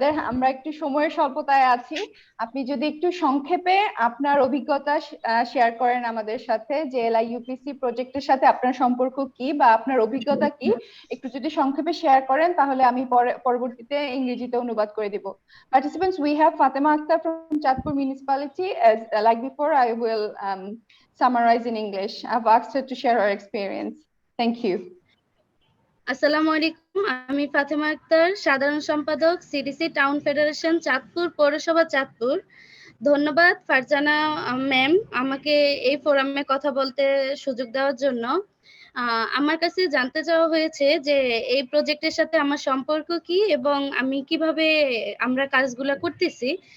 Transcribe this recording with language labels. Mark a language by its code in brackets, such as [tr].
[bn] আমরা একটু সময়ের স্বল্পতায় আছি, আপনি যদি একটু সংক্ষেপে আপনার অভিজ্ঞতা শেয়ার করেন আমাদের সাথে, যে LIUPC প্রজেক্টের সাথে আপনার সম্পর্ক কি বা আপনার অভিজ্ঞতা কি, একটু যদি সংক্ষেপে শেয়ার করেন তাহলে আমি পরবর্তীতে ইংরেজিতে অনুবাদ করে দেব। [en] Participants, we have Fatima Akhtar from Chatpur municipality. As like before, I will summarize in English. I've asked her to share her experience. Thank you. [bn] আসসালামু আলাইকুম, আমি ফাতেমা আক্তার, সাধারণ সম্পাদক সিডিসি টাউন ফেডারেশন চাঁদপুর পৌরসভা চাঁদপুর। ধন্যবাদ ফারজানা ম্যাম আমাকে এই ফোরামে কথা বলতে সুযোগ দেওয়ার জন্য। আমার কাছে জানতে চাওয়া হয়েছে যে এই প্রজেক্টের সাথে আমার সম্পর্ক কি এবং আমি কিভাবে আমরা কাজগুলো করতেছি।